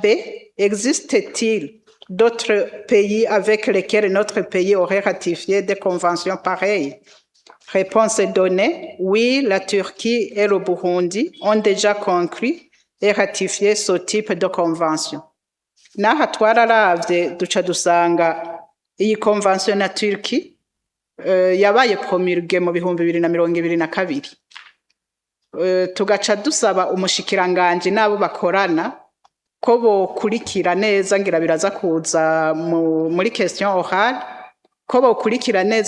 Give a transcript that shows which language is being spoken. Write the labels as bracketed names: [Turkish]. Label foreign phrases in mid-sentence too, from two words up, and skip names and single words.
[French] Existe-t-il d'autres pays avec lesquels notre pays aurait ratifié des conventions pareilles? Réponse est donnée. Oui, la Turquie et le Burundi ont déjà conclu et ratifié ce type de convention. [Rundi] Naha twararavye duca dusanga iyi convention na Turquie yabaye promulguée mu 2022. Tugaca dusaba umushikiranganje nabo bakorana ko bokurikira neza ngira biraza kuza muri [French] question orale [Rundi] ko bokurikira neza